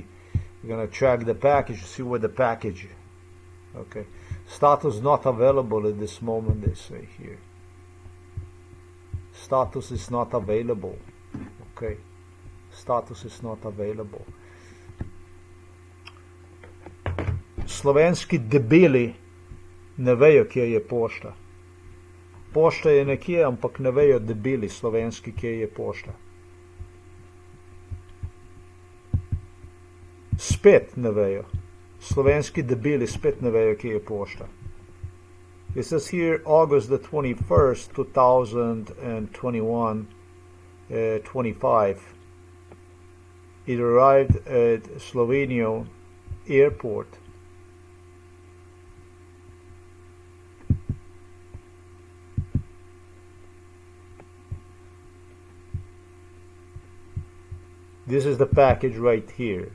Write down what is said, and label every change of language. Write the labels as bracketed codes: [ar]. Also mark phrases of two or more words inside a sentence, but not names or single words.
[en] We're gonna track the package, see where the package is. Okay, status not available at this moment, they say here. Status is not available. Okay, status is not available. [sl] Slovenski debeli ne vejo, kje je pošta. Pošta je nekje, ampak ne vejo debeli slovenski, kje je pošta. Spet ne vejo. Slovenski debeli spet ne vejo, kje je pošta. [en] It says here August the 21st, 2021, 25. It arrived at Slovenian airport. This is the package right here.